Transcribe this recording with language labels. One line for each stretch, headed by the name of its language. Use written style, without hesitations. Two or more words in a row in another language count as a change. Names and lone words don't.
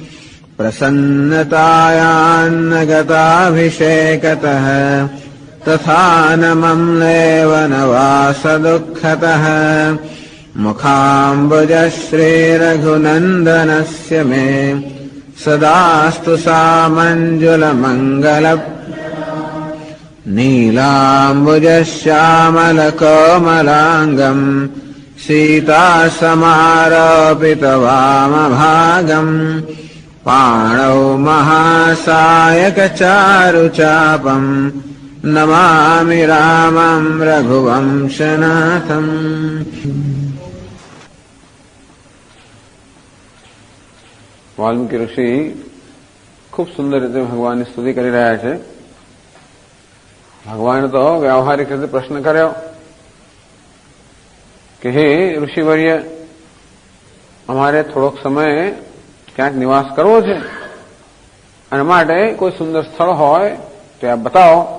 Sanskrit: प्रसन्नतायान्नगताभिषेकतः तथा न मम्लेव न वासदुःखतः मुखाम्बुजः श्रीरघुनन्दनस्य मे सदास्तु सामञ्जुलमङ्गल नीलाम्बुजश्यामलकोमलाङ्गम् सीतासमारोपितवामभागम् पाणौ महासायकचारुचापम् नमामि रामं रघुवंशनाथम्।
Gujarati: વાલ્મીકી ઋષિ ખૂબ સુંદર રીતે ભગવાનની સ્તુતિ કરી રહ્યા છે. ભગવાને તો વ્યવહારિક રીતે પ્રશ્ન કર્યો કે હે ઋષિવર્ય, અમારે થોડોક સમય ક્યાંક નિવાસ કરવો છે અને માટે કોઈ સુંદર સ્થળ હોય તો આપ બતાવો.